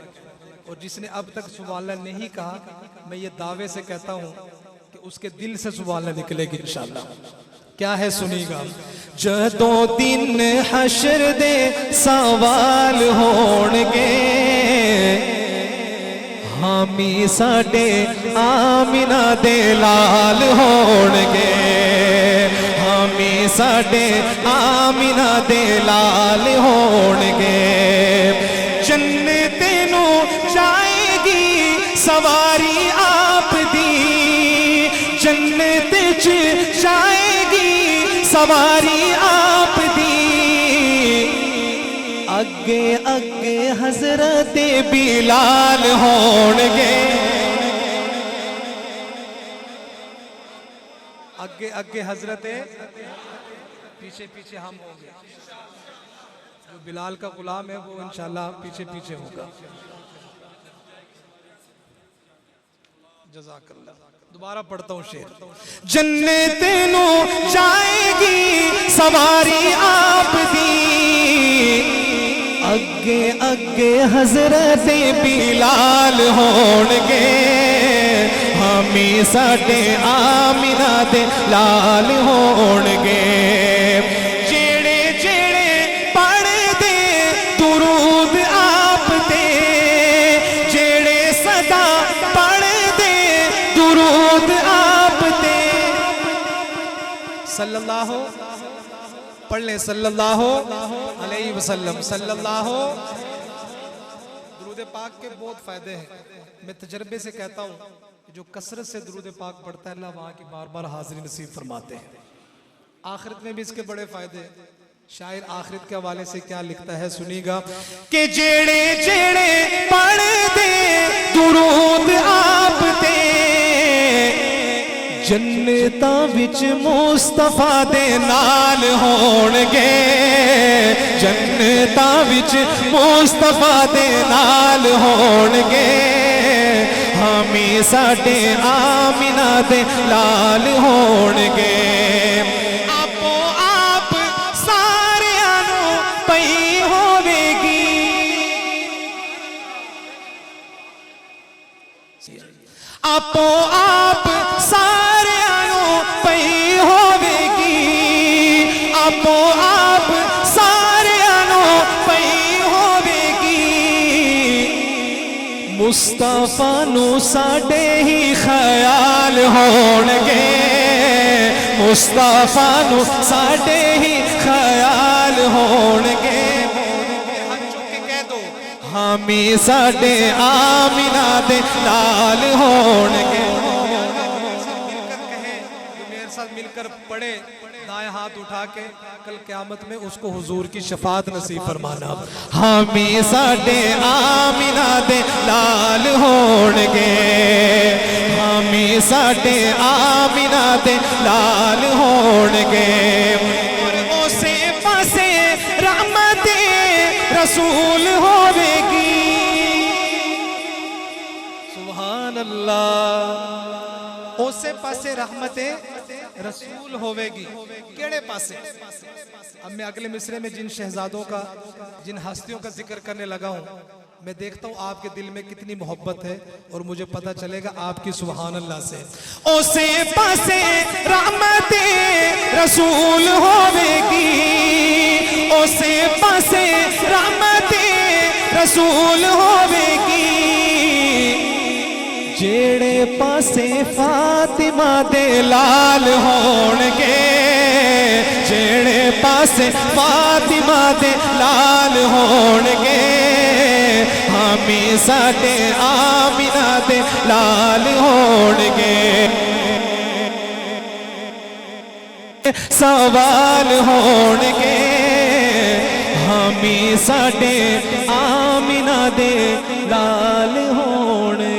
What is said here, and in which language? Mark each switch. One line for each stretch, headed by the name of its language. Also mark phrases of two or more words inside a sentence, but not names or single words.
Urdu: اور جس نے اب تک
Arabic: سبحان اللہ
Urdu: نہیں کہا، میں یہ دعوے سے کہتا ہوں کہ اس کے دل سے
Arabic: سبحان اللہ
Urdu: نکلے گی انشاءاللہ. کیا ہے سنی گا.
Punjabi: جدوں دن حشر دے سوال ہون گے، حامی ساڈے آمینہ دے لال ہون گے. حامی ساڈے آمینہ دے لال ہون گے. جنت نو جائے گی سواری آپ دی، جنت چ جائے گی سواری آپ دی. اگے اگے حضرت بلال ہون گے.
Urdu: اگے اگے حضرت، پیچھے پیچھے ہم ہوں گے. جو بلال کا غلام ہے وہ انشاءاللہ پیچھے پیچھے ہوگا.
Arabic: جزاک اللہ.
Urdu: دوبارہ پڑھتا ہوں شعر.
Punjabi: جنت نو جائے گی سواری آپ دی، اگے اگے حضرت بلال ہون گے. حامی ساڈے آمینہ دے لال ہون گے. جیڑے جیڑے پڑھ دے درود آپ دے، جیڑے صدا پڑھ دے درود آپ دے.
Arabic: صلی اللہ پڑھ لیں، صلی اللہ علیہ وسلم. صلی اللہ.
Urdu: درود پاک کے بہت فائدے ہیں. میں تجربے سے کہتا ہوں کہ جو کثرت سے درود پاک پڑھتا ہے اللہ وہاں کی بار بار حاضری نصیب فرماتے ہیں. آخرت میں بھی اس کے بڑے فائدے ہیں. شاعر آخرت کے حوالے سے کیا لکھتا ہے سنی گا.
Punjabi: کہ جیڑے جیڑے پڑھ دے درود آپ دے، جنتاں وچ مصطفیٰ دے نال ہون گے. جنتاں وچ مصطفیٰ دے نال ہون گے. حامی ساڈے آمینہ دے لال ہون گے. آپو آپ ساریاں نو پئی ہوے گی، آپو آپ ساریاں نو پئی ہوے گی. آپو آپ ساریاں نو پئی ہوے گی. مصطفیٰ نو ساڈے ہی خیال ہون گے. مصطفیٰ نو ساڈے ہی خیال ہون گے. ہاتھ چک کے کہہ دو حامی ساڈے آمینہ دے لال ہون گے.
Urdu: میرے ساتھ مل کر پڑھے، دائیں ہاتھ اٹھا کے کل قیامت میں اس کو حضور کی شفاعت نصیب فرمانا.
Punjabi: حامی ساڈے آمینہ دے لال ہون گے. حامی ساڈے آمینہ دے لال ہون گے. اور اسے پاسے رحمت رسول ہوے گی.
Arabic: سبحان اللہ.
Punjabi: اسے پاسے رحمت رسول ہوے گی. کیڑے پاسے؟
Urdu: اب میں اگلے مصرے میں جن شہزادوں کا، جن ہستیوں کا ذکر کرنے لگا ہوں، میں دیکھتا ہوں آپ کے دل میں کتنی محبت ہے، اور مجھے پتہ چلے گا آپ کی
Arabic: سبحان اللہ
Urdu: سے.
Punjabi: اسے پاسے رحمت رسول ہوے گی. اسے پاسے رحمت رسول ہوے گی. جیڑے پاسے فاطمہ دے لال ہون گے. جیڑے پاسے فاطمہ دے لال ہون گے. حامی ساڈے آمینہ دے لال ہون گے. سوال ہون گے. حامی ساڈے آمینہ دے لال ہون